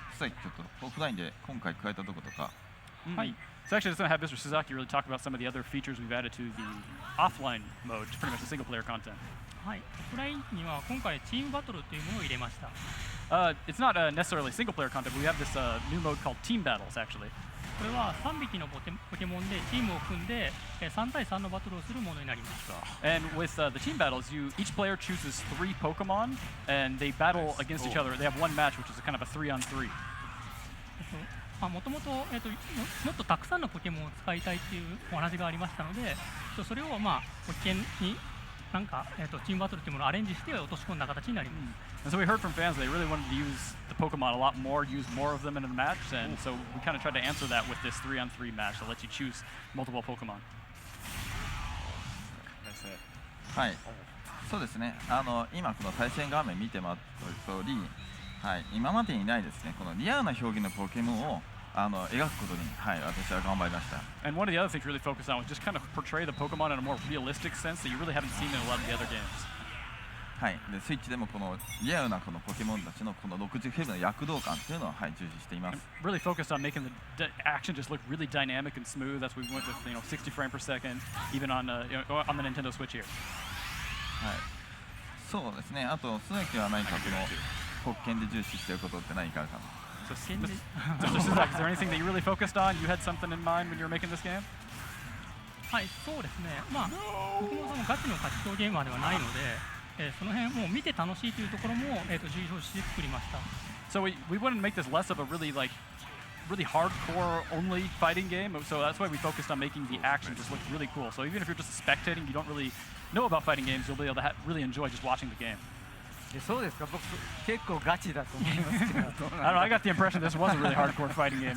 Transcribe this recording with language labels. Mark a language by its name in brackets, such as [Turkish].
[Japanese] さっきちょっとオフラインで今回加えたところとか。 [English] So actually, just going to have Mr. Suzaki really talk about some of the other features we've added to the offline mode, pretty much the single player content. [Japanese] はい、オフラインには今回チームバトルというものを入れました。 [English] It's not necessarily single player content, but we have this new mode called Team Battles, actually. [Japanese] これは3匹のポケモンでチームを組んで3対3のバトルをするものになります。 [English] And with the team battles, each player chooses 3 Pokemon, and they battle against each other. They have one match, which is a kind of a 3-on-3. [Japanese] もともともっとたくさんのポケモンを使いたいっていうお話がありましたので、それをポケになんかチームバトルっていうものをアレンジして落とし込んだ形になります。 [English] And so we heard from fans they really wanted to use the Pokemon a lot more, use more of them in a match, and so we kind of tried to answer that with this 3-on-3 match that lets you choose multiple Pokemon. [Japanese] はい、そうですね。今この対戦画面見てもらった通り、今までにないですね。このリアルな表現のポケモンを描くことに、私は頑張りました。 [English] And one of the other things we really focused on was just kind of portray the Pokemon in a more realistic sense that you really haven't seen in a lot of the other games. [Japanese] でスイッチでもこのリアルなこのポケモンたちのこの60フレームの躍動感というのを重視しています。 [English] Really focused on making the action just look really dynamic and smooth. That's why we went with 60 frames per second, even on on the Nintendo Switch here. [Japanese] そうですね。あと鈴木は何かこのポッケンで重視していることって何かあるかな。 [English] So, Mr. Suzaki, is there anything that you really focused on? You had something in mind when you were making this game? [Japanese] はい、そうですね。僕もそのガチの格闘ゲーマーではないので、その辺もう見て楽しいというところも重要視して作りました。 [English] So we wanted to make this less of a really hardcore only fighting game. So that's why we focused on making the action just look really cool. So even if you're just spectating, you don't really know about fighting games, you'll be able to really enjoy just watching the game. [Japanese] そうですか。僕結構ガチだと思いますけど。 [English] I don't know. I got the impression this was a really hardcore fighting game.